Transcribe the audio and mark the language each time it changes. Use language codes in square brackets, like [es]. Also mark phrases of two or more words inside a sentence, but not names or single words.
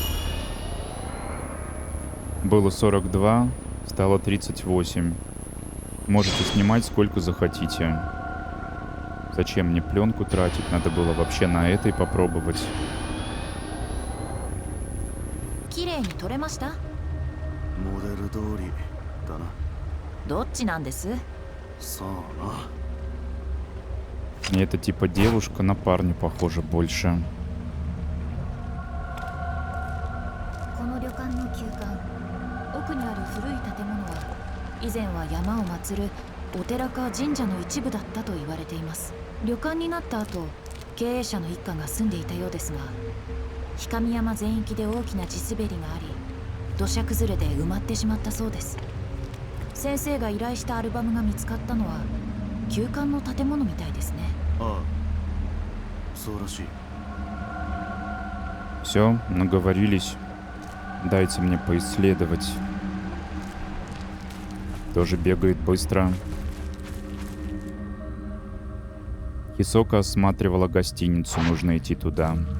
[ru] Было 42, стало 38. Можете снимать сколько захотите. Зачем мне пленку тратить? Надо было вообще на этой попробовать. [ja] 綺麗に撮れました？モデル通りだな。どっちなんです？さあな。 [ru] И это типа девушка на парня похожа больше. [ja] この旅館の旧館、奥にある古い建物は以前は山を祀るお寺か神社の一部だったと言われています。旅館になった後、経営者の一家が住んでいたようですが、氷上山全域で大きな地滑りがあり、土砂崩れで埋まってしまったそうです。先生が依頼したアルバムが見つかったのは旧館の建物みたいですね。ああ、そうらしい。 [ru] Все, наговорились. Дайте мне поисследовать. Тоже бегает быстро. Хисока осматривала гостиницу, нужно идти туда.